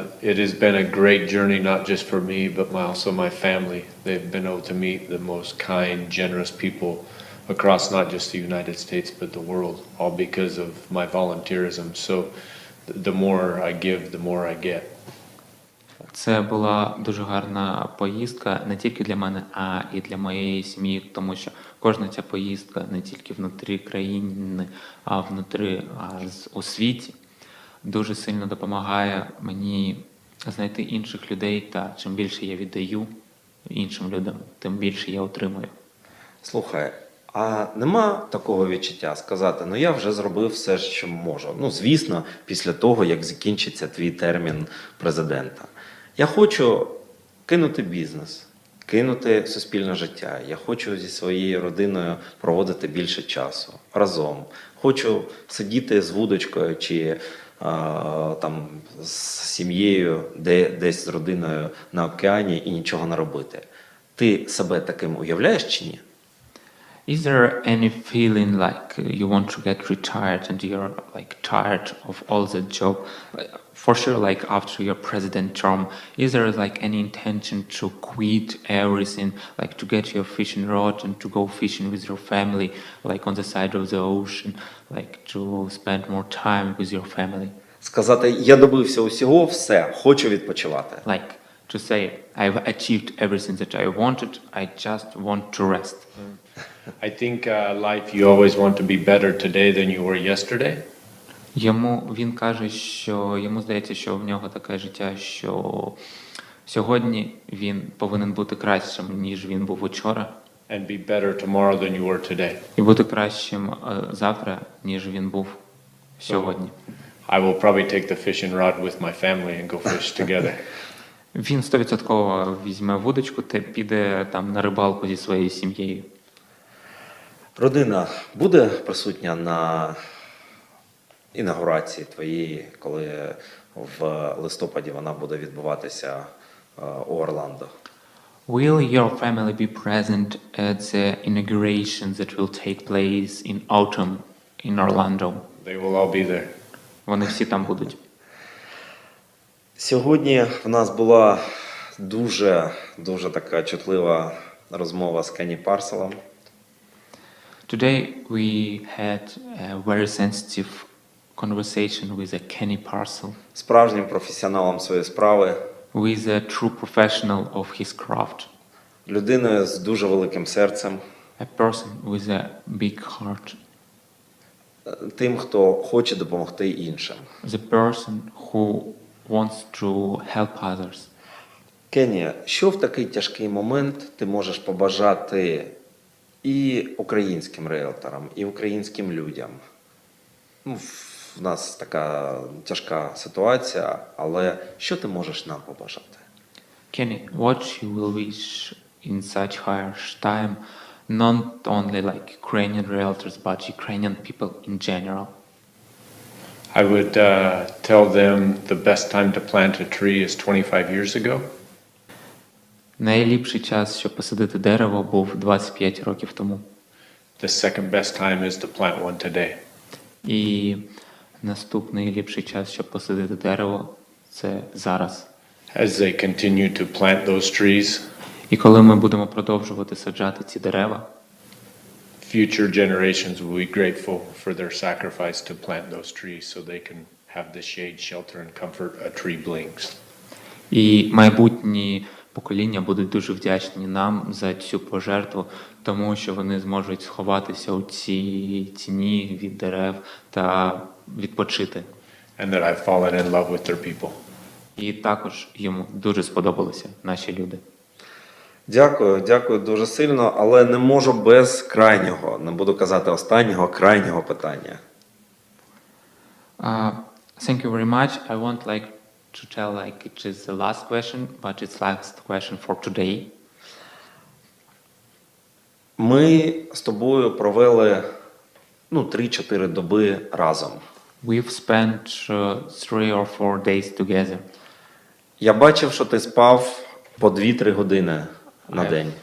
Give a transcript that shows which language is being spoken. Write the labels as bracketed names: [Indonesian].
[English] It has been a great journey, not just for me, but also my family. They've been able to meet the most kind, generous people across not just the United States, but the world, all because of my volunteerism. So the more I give, the more I get. [Ukrainian] Це була дуже гарна поїздка не тільки для мене, а і для моєї сім'ї, тому що кожна ця поїздка не тільки внутрі країни, а у світі дуже сильно допомагає мені знайти інших людей, та чим більше я віддаю іншим людям, тим більше я отримую. Слухай, а нема такого відчуття сказати, ну я вже зробив все, що можу. Ну, звісно, після того, як закінчиться твій термін президента. Я хочу кинути бізнес, кинути суспільне життя. Я хочу зі своєю родиною проводити більше часу разом. Хочу сидіти з вудочкою чи там з сім'єю, десь з родиною на океані і нічого не робити. Ти себе таким уявляєш чи ні? [English] Is there any feeling like you want to get retired and you're like tired of all the job? For sure, like after your president term, is there like any intention to quit everything, like to get your fishing rod and to go fishing with your family, like on the side of the ocean, like to spend more time with your family? [Ukrainian] Сказати, я добився усього, все, хочу відпочивати. [English] Like to say, I've achieved everything that I wanted, I just want to rest. I think life, you always want to be better today than you were yesterday. [Ukrainian] Він каже, що йому здається, що в нього таке життя, що сьогодні він повинен бути кращим, ніж він був учора. [English] And be better tomorrow than you were today. [Ukrainian] І бути кращим завтра, ніж він був сьогодні. [English] I will probably take the fishing rod with my family and go fish together. [Ukrainian] Він 100% візьме вудочку та піде там на рибалку зі своєю сім'єю. Родина буде присутня на інаугурації твоєї, коли в листопаді вона буде відбуватися у Орландо? [English] Will your family be present at the inauguration that will take place in autumn in Orlando? They will all be there. [Ukrainian] Вони всі там будуть. Сьогодні в нас була дуже така чутлива розмова з Кенні Парселом. [English] Today we had a very sensitive conversation with a Kenny Parcell, [Ukrainian] Справжнім професіоналом своєї справи, [English] with a true professional of his craft, [Ukrainian] людиною з дуже великим серцем, [English] a person with a big heart, [Ukrainian] тим, хто хоче допомогти іншим. [English] the person who wants to help others. [Ukrainian] Кенні, що в такий тяжкий момент ти можеш побажати і українським ріелторам, і українським людям? Ну, в нас така тяжка ситуація, але що ти можеш нам побажати? [English] Kenny, what you will wish in such harsh time, not only like Ukrainian realtors, but Ukrainian people in general? I would tell them the best time to plant a tree is 25 years ago. [Ukrainian] Найліпший час, щоб посадити дерево, був 25 років тому. [English] The second best time is to plant one today. [Ukrainian] І наступний ліпший час, щоб посадити дерево, це зараз. [English] As they continue to plant those trees, [Ukrainian] І коли ми будемо продовжувати саджати ці дерева, [English] future generations will be grateful for their sacrifice to plant those trees so they can have the shade, shelter, and comfort a tree brings. [Ukrainian] і майбутні покоління будуть дуже вдячні нам за цю пожертву, тому що вони зможуть сховатися у цій тіні від дерев та відпочити. [English] And that I've fallen in love with their people. [Ukrainian] І також йому дуже сподобалися наші люди. Дякую дуже сильно, але не можу без крайнього, не буду казати останнього, крайнього питання. [English] Thank you very much. I want like to tell like it is the last question, but it's last question for today. [Ukrainian] Ми з тобою провели 3-4 доби разом. [English] We've spent 3 or 4 days together. [Ukrainian] Я бачив, що ти спав по 2-3 години на день.